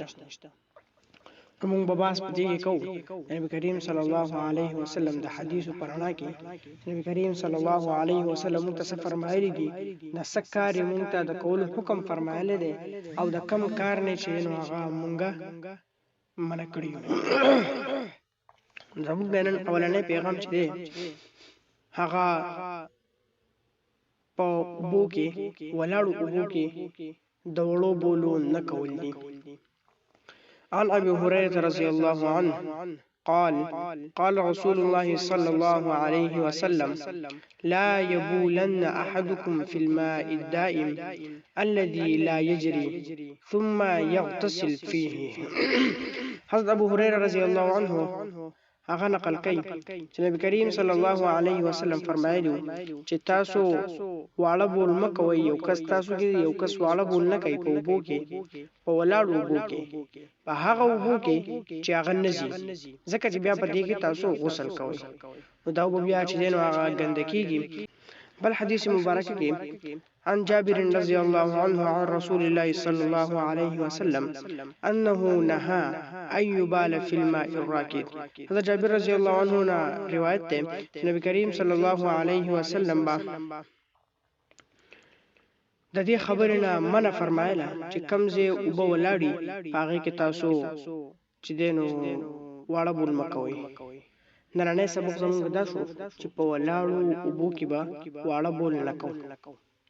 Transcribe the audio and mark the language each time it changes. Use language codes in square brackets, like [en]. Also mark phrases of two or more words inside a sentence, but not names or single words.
[ps] موږ به بحث په دې کې کوو نبی کریم [ar] صلی الله علیه وسلم [ps] د حدیثو په رڼا کې نبی کریم [ar] صلی الله علیه وسلم [ps] موږ ته څه فرمایلي دي، د څه کار یې موږ ته د کولو حکم فرمایلی دی او د کم کار نه چې نو هغه مونږه منع کړي. زموږ د نن اولنی پیغام چې دی هغه په اوبو کې ولاړو اوبو کې د وړو بولو نه کول دي. [ar] عن أبي هريرة رضي الله عنه قال قال رسول الله صلى الله عليه وسلم لا يبولن أحدكم في الماء الدائم الذي لا يجري ثم يغتسل فيه. [ps] حضرت ابو هريرة [ar] رضي الله عنه [ps] هغه نقل کوي چې نبی کریم [ar] صلی الله علیه وسلم [ps] فرمایلی چې تاسو واړه بول مکوئ، یو کس تاسو کې یو کس واړه بول نه کوي په اوبو کې، په ولاړو اوبو کې، په هغه اوبو کې چې هغه نزي، ځکه چې بیا په دې کې تاسو غسل کوئ نو دا اوبه بیا چې دی نو هغه ګنده کېږي. بل حدیث مبارک کې [ar] عن جابر رضي الله عنه عن رسول الله صلى الله عليه وسلم أنه نهى أن يبال في الماء الراكد. هذا جابر رضي الله عنه [ps] روایت ده نبی کریم [ar] صلی الله علیه وسلم [ps] با د دې خبرې نه منع فرمایله چې کمزې اوبه ولاړي هغې کې تاسو چې دی نو واړه بول مکوئ. نننی سبق زموږ دا شو چې په ولاړو اوبو کې به واړه بول نه کوو.